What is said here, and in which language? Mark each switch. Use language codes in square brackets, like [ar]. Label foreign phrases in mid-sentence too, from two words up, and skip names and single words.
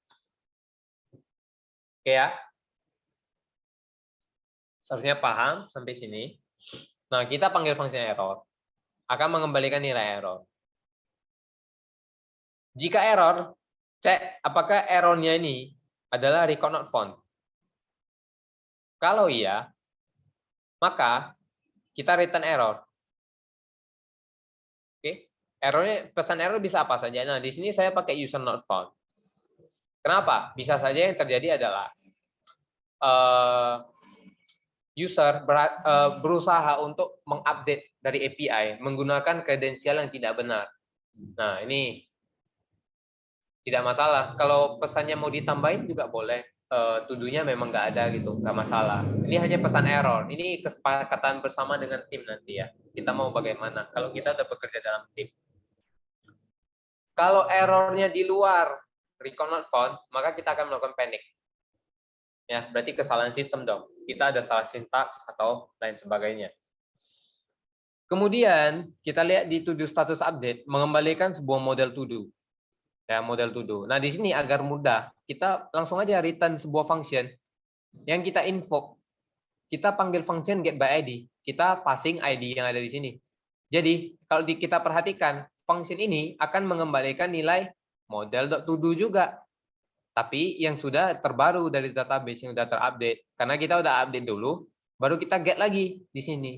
[id] Oke ya? Seharusnya paham sampai sini. Nah, kita panggil function error. Akan mengembalikan nilai error. Jika error, cek apakah errornya ini adalah [en] record not found. [id] Kalau iya, maka kita return error. Oke, errornya, pesan error bisa apa saja. Nah, di sini saya pakai [en] user not found. [id] Kenapa? Bisa saja yang terjadi adalah user berusaha untuk mengupdate dari API menggunakan kredensial yang tidak benar. Nah, ini tidak masalah. Kalau pesannya mau ditambahin juga boleh. To-do-nya memang nggak ada gitu, nggak masalah. Ini hanya pesan error. Ini kesepakatan bersama dengan tim nanti ya. Kita mau bagaimana? Kalau kita udah bekerja dalam tim. Kalau errornya di luar [en] record not found, [id] maka kita akan melakukan panic. Ya, berarti kesalahan sistem dong. Kita ada salah sintaks atau lain sebagainya. Kemudian kita lihat di to-do status update mengembalikan sebuah model to-do. Ya, model to-do. Nah, di sini agar mudah, kita langsung aja return sebuah function yang kita invoke. Kita panggil function [en] get by ID. [id] Kita passing ID yang ada di sini. Jadi, kalau kita perhatikan, function ini akan mengembalikan nilai model.todo juga. Tapi yang sudah terbaru dari database yang sudah terupdate. Karena kita udah update dulu, baru kita get lagi di sini.